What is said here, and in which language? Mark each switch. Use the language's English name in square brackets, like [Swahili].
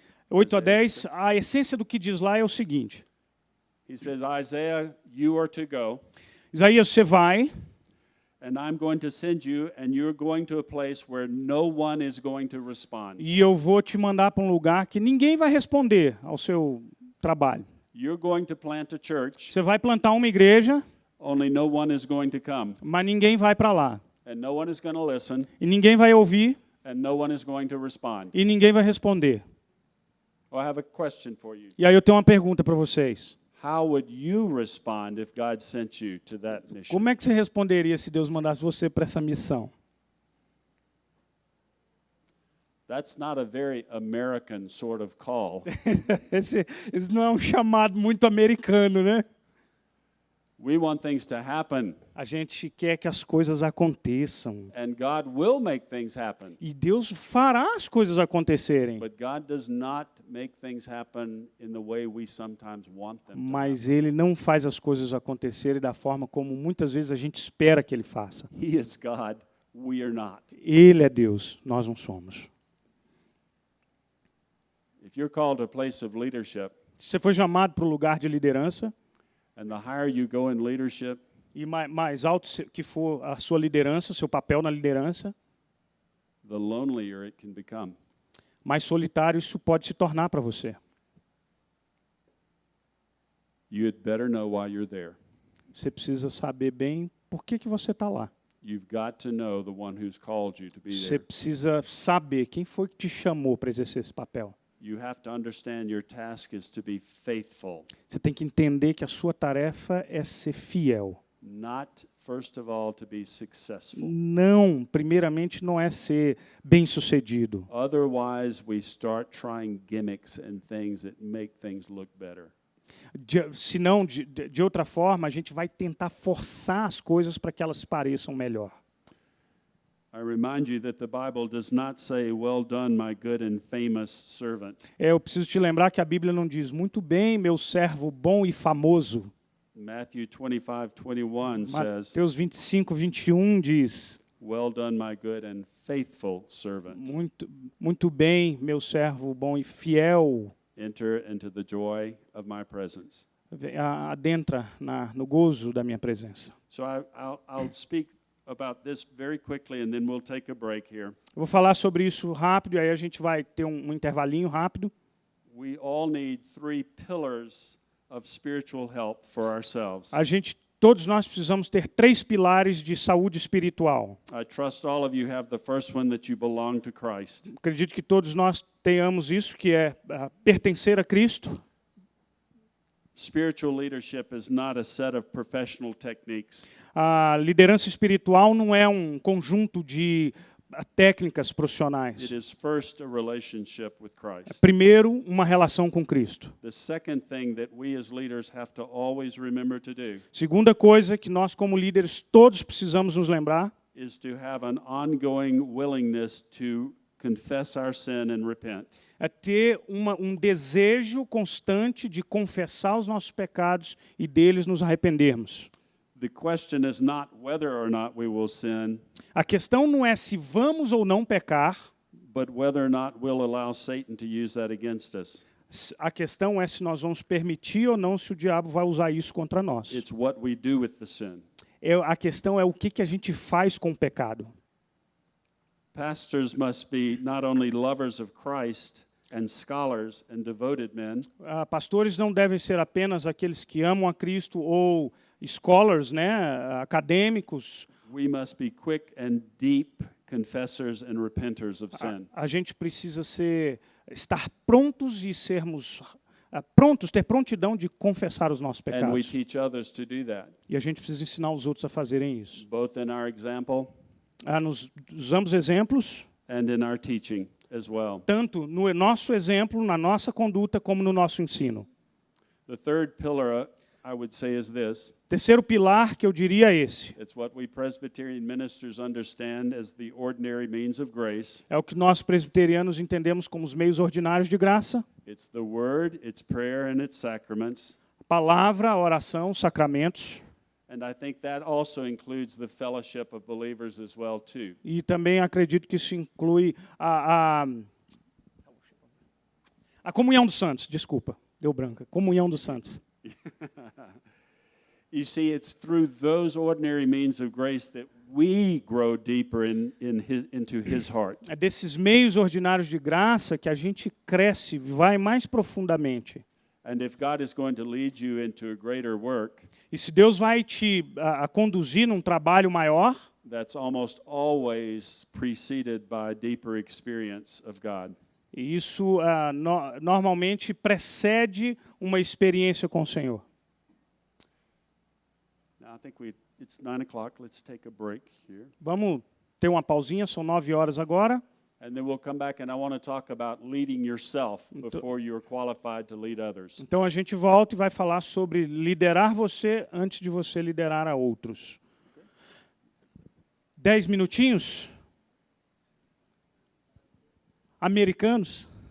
[Portuguese] 8 a 10, a essência do que diz lá é o seguinte. [English] He says, Isaiah, you are to go, [Portuguese] Isaías, você vai, [English] and I'm going to send you, and you're going to a place where no one is going to respond. [Portuguese] e eu vou te mandar para um lugar que ninguém vai responder ao seu trabalho. [English] You're going to plant a church, [Portuguese] Você vai plantar uma igreja, [English] only no one is going to come, [Portuguese] mas ninguém vai para lá. [English] and no one is going to listen, [Portuguese] E ninguém vai ouvir, [English] and no one is going to respond. [Portuguese] e ninguém vai responder. [English] Well, I have a question for you. [Portuguese] E aí eu tenho uma pergunta para vocês. [English] How would you respond if God sent you to that mission? [Portuguese] Como é que você responderia se Deus mandasse você para essa missão? [English] That's not a very American sort of call. [Portuguese] Esse não é um chamado muito americano, né? [English] We want things to happen, [Portuguese] A gente quer que as coisas aconteçam. [English] and God will make things happen. [Portuguese] E Deus fará as coisas acontecerem. [English] But God does not make things happen in the way we sometimes want them to [Portuguese] Mas Ele não faz as coisas acontecerem da forma como muitas vezes a gente espera que Ele faça. [English] happen. He is God, we are not. [Portuguese] Ele é Deus, nós não somos. [English] If you're called to a place of leadership, [Portuguese] Se você foi chamado para o lugar de liderança, [English] and the higher you go in leadership, [Portuguese] e mais alto que for a sua liderança, o seu papel na liderança, [English] the lonelier it can become. [Portuguese] mais solitário isso pode se tornar para você. [English] You had better know why you're there. [Portuguese] Você precisa saber bem por que você está lá. [English] You've got to know the one who's called you to be [Portuguese] Você [English] there. [Portuguese] precisa saber quem foi que te chamou para exercer esse papel. [English] You have to understand your task is to be faithful, [Portuguese] Você tem que entender que a sua tarefa é ser fiel. [English] not first of all to be successful. [Portuguese] Não, primeiramente não é ser bem-sucedido. [English] Otherwise, we start trying gimmicks and things that make things look better. [Portuguese] Senão, de outra forma, a gente vai tentar forçar as coisas para que elas pareçam melhor. [English] I remind you that the Bible does not say, "Well done, my good and famous servant." [Portuguese] Eu preciso te lembrar que a Bíblia não diz, muito bem, meu servo bom e famoso. [English] Matthew 25:21 says, [Portuguese] Mateus 25, 21 diz, [English] "Well done, my good and faithful servant. [Portuguese] muito bem, meu servo bom e fiel. [English] Enter into the joy of my presence." [Portuguese] Adentra no gozo da minha presença. [English] So I'll speak about this very quickly, and then we'll take a break here. [Portuguese] Eu vou falar sobre isso rápido, e aí a gente vai ter um intervalinho rápido. [English] We all need 3 pillars of spiritual health for ourselves. [Portuguese] Todos nós precisamos ter 3 pilares de saúde espiritual. [English] I trust all of you have the first one, that you belong to Christ. [Portuguese] Acredito que todos nós tenhamos isso, que é pertencer a Cristo. [English] Spiritual leadership is not a set of professional techniques. [Portuguese] A liderança espiritual não é um conjunto de técnicas profissionais. [English] It is first a relationship with Christ. [Portuguese] Primeiro, uma relação com Cristo. [English] The second thing that we as leaders have to always remember to do [Portuguese] Segunda coisa que nós como líderes todos precisamos nos lembrar [English] is to have an ongoing willingness to confess our sin and repent. [Portuguese] é ter um desejo constante de confessar os nossos pecados e deles nos arrependermos. [English] The question is not whether or not we will sin, [Portuguese] A questão não é se vamos ou não pecar, [English] but whether or not we'll allow Satan to use that against us. [Portuguese] a questão é se nós vamos permitir ou não, se o diabo vai usar isso contra nós. [English] It's what we do with the sin. [Portuguese] A questão é o que a gente faz com o pecado. [English] Pastors must be not only lovers of Christ and scholars and devoted men, [Portuguese] Pastores não devem ser apenas aqueles que amam a Cristo ou scholars, né, acadêmicos. [English] we must be quick and deep confessors and repenters of sin. [Portuguese] A gente precisa estar prontos e sermos prontos, ter prontidão de confessar os nossos [English] And we [Portuguese] pecados. [English] teach others to do that, [Portuguese] E a gente precisa ensinar os outros a fazerem isso. [English] both in our example [Portuguese] Nós usamos exemplos, [English] and in our teaching as well. [Portuguese] tanto no nosso exemplo, na nossa conduta, como no nosso ensino. [English] The third pillar, I would say, is this. [Portuguese] Terceiro pilar que eu diria é esse. [English] It's what we Presbyterian ministers understand as the ordinary means of grace. [Portuguese] É o que nós presbiterianos entendemos como os meios ordinários de graça. [English] It's the word, it's prayer, and it's sacraments. [Portuguese] Palavra, oração, sacramentos. [English] And I think that also includes the fellowship of believers as well, too. [Portuguese] E também acredito que isso inclui a comunhão dos santos. Desculpa, deu branca. Comunhão dos santos. [English] You see, it's through those ordinary means of grace that we grow deeper into His heart. [Portuguese] É desses meios ordinários de graça que a gente cresce, vai mais profundamente. [English] And if God is going to lead you into a greater work, [Portuguese] E se Deus vai te conduzir num trabalho maior, [English] that's almost always preceded by a deeper experience of God. [Portuguese] e isso normalmente precede uma experiência com o Senhor. [English] Now, I think it's 9 o'clock. Let's take a break here. [Portuguese] Vamos ter uma pausinha, são 9 horas agora. [English] And then we'll come back and I want to talk about leading yourself before you're qualified to lead others. [Portuguese] Então a gente volta e vai falar sobre liderar você antes de você liderar a outros. 10 minutinhos? Americanos?